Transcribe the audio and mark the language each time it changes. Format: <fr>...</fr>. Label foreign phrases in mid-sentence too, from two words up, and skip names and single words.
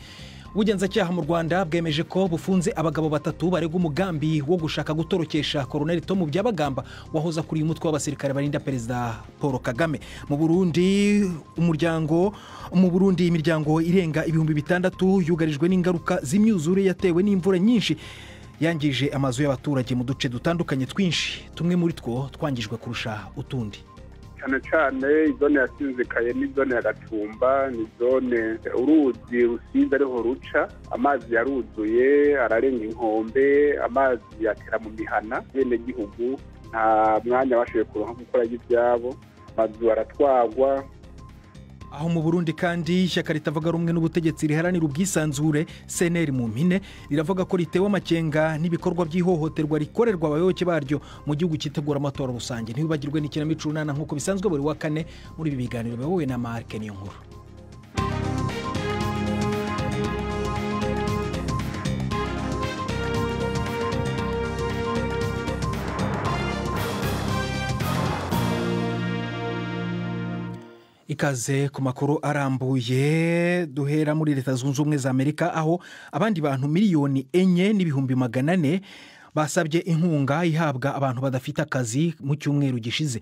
<rw>Ubugenzacyaha mu Rwanda bwemeje ko bufunze abagabo batatu barega umugambi wo gushaka gutorokesha Colonel Tom Byabagamba wahoza kuri umutwe w'abasirikare barinda Perezida Paul Kagame. Mu Burundi imiryango irenga 6,000 yugarijwe n'ingaruka z'imyuzure yatewe n'imvura nyinshi yangije amazu y'abaturage mu duce dutandukanye twinshi, tumwe muri two twangijwe kurusha utundi.</rw> <rn>cyane izone yasinzikaye ni zone ya Gatumba, ni zone uruzi rusize ariho ruca, amazi yaruzuye ararenga inkombe, amazi yatera mu mihana bene gihugu, nta mwanya bashoboye kuronka gukora ibyabo, amazu aratwagwa.</rn> <rw>Aho mu Burundi kandi ishyaka ritavuga rumwe n'ubutegetsi riharanira ubwisanzure CNL mu mpine riravuga ko ritewe amakenga n'ibikorwa by'ihohoterwa rikorerwa abayoboke baryo mu gihugu cyitegura amatora rusange. Ntibibagirwe n'ikinamico runana nk'uko bisanzwe buri wa kane muri ibi biganiro biyobowe na Mark Niyonkuru. Ikaze ku makuru arambuye, duhera muri Leta Zunze Ubumwe za Amerika aho abandi bantu miliyoni 4,400 basabye inkunga ihabwa abantu badafite akazi mu cyumweru gishize.</rw>